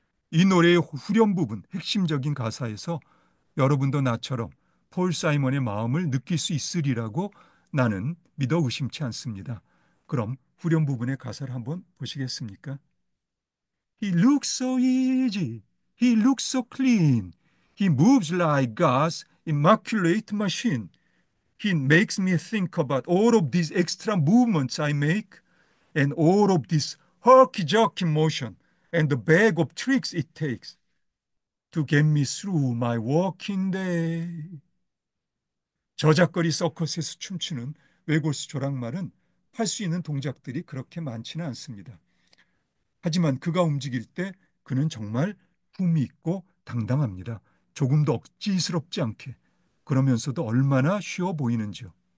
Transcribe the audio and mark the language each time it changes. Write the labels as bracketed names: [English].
[Korean] 이 노래의 후렴 부분, 핵심적인 가사에서 여러분도 나처럼 폴 사이먼의 마음을 느낄 수 있으리라고 나는 믿어 의심치 않습니다. 그럼 후렴 부분의 가사를 한번 보시겠습니까? [English] He looks so easy. He looks so clean. He moves like God's immaculate machine. He makes me think about all of these extra movements I make and all of this herky-jerky motion and the bag of tricks it takes to get me through my working day. [Korean] 저작거리 서커스에서 춤추는 외골수 조랑말은 할 수 있는 동작들이 그렇게 많지는 않습니다. 하지만 그가 움직일 때 그는 정말 품이 있고 당당합니다. 조금도 억지스럽지 않게. 그러면서도 얼마나 쉬워 보이는지요.